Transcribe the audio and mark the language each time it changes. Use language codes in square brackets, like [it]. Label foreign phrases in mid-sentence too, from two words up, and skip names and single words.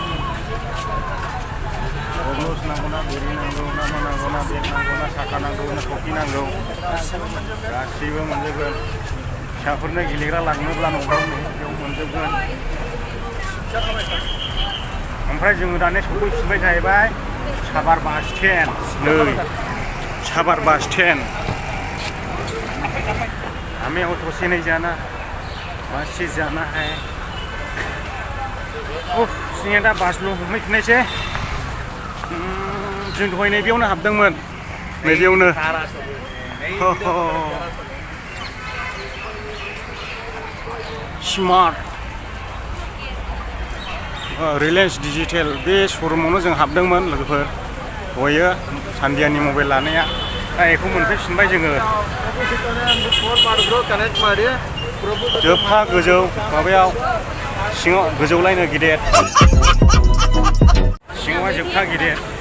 [brx] गग्लस नांगौ ना बोरि नांगौ ना मा नांगौ ना बेग नांगौ ना साथा नांगौ ना टफि नांगौ गासैबो मोनजोबगोन फिसाफोरनो गेलेग्रा लांनोब्ला न'फ्रावनो बेयाव मोनजोबगोन ओमफ्राय जोङो दाने सफैफिनबाय जाहैबाय साबार [en] bus stand [brx] नै साबार [en] bus stand [hi] हमें ऑटो से नहीं जाना बस से जाना है [brx] उफ जोंनिया दा बासल' हमहैफिननायसै जों दहाय नैबेयावनो हाबदोंमोन नैबेयावनो स्मार्ट रिलायन्स डिजिटेल बे श'रुमावनो जों हाबदोंमोन लोगोफोर दहायो सान्दियानि मबाइल लानाया दा बेखौ मोनफैफिनबाय जोङो जोबथा गोजौ माबायाव सिङाव गोजौलायनो गिदिर सिङावहाय जोबथा गिदिर